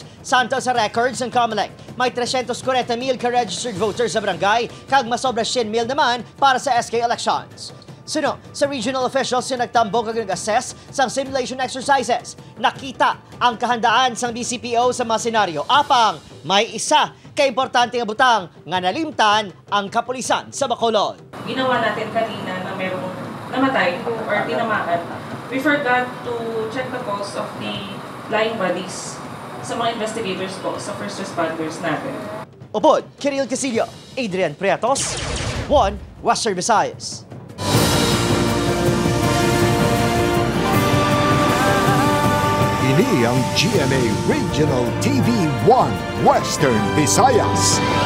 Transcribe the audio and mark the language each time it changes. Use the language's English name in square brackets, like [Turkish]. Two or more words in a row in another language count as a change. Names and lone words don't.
[Hiligaynon] Santo sa records ng COMELEC, may 340,000 ka [English] registered voters [Hiligaynon] sa barangay kag masobra 100,000 naman para sa [English] SK elections. [Hiligaynon] Suno, sa regional officials yung nagtambong kag nag-assess sa simulation exercises. Nakita ang kahandaan sang BCPO sa mga senaryo. Apang, may isa ka-importante nga butang nga nalimtan ang kapulisan sa Bacolod. [Filipino] Ginawa natin kanina na merong namatay or tinamaan. [English] We forgot to check the cost of the flying bodies [Filipino] sa mga investigators po, sa [English] first responders natin. [Hiligaynon] Upod, Kiril Casillo, Adrian Priatos, 1 Western Visayas. Ini ang GMA Regional TV 1 Western Visayas.